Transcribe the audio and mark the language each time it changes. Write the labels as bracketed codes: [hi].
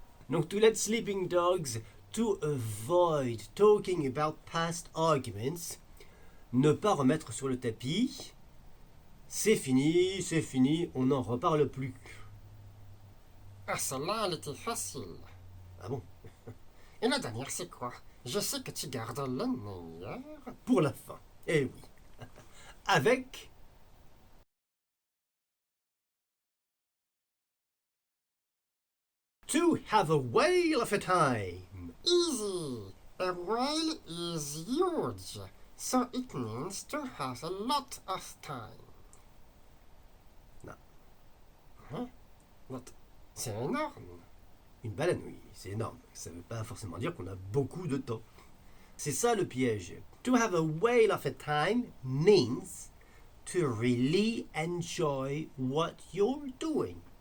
[fr] Donc, [en] to let sleeping dogs, to avoid talking about past arguments, [fr] ne pas remettre sur le tapis, c'est fini, on n'en reparle plus. Ah, celle-là, elle était facile. Ah bon? Et la dernière, c'est quoi? Je sais que tu gardes le meilleur. Pour la fin, eh oui. Avec [en] to have a whale of a time. Easy. A whale is huge, so it means to have a lot of time. [fr] Non. Hein? C'est énorme. Une baleine, oui, c'est énorme. Ça ne veut pas forcément dire qu'on a beaucoup de temps. C'est ça le piège. [en] To have a whale of a time means to really enjoy what you're doing.